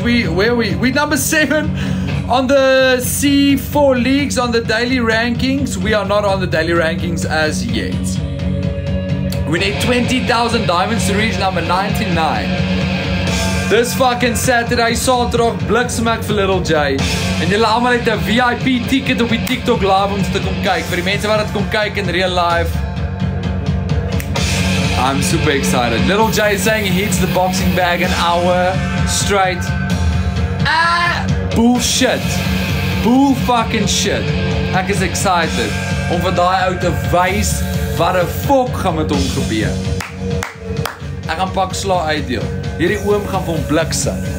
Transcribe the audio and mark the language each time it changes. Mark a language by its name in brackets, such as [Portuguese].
[English] Where are we? We number 7 on the C4 leagues on the daily rankings. We are not on the daily rankings as yet. We need 20,000 diamonds to reach number 99. This fucking Saturday, [Afrikaans] Saterdag, bliksem ek vir Little J. En julle almal het 'n VIP ticket op die TikTok live om te kom kyk. Vir die mense wat dit kom kyk in real life. [English] I'm super excited. Little J is saying he hits the boxing bag an hour straight. Bullshit. Bull fucking shit. [Afrikaans] Ek is excited om vir daai ou te wys wat 'n fok gaan met hom gebeur. Ek gaan pak sla uitdeel. Hierdie oom gaan vir hom bliksem.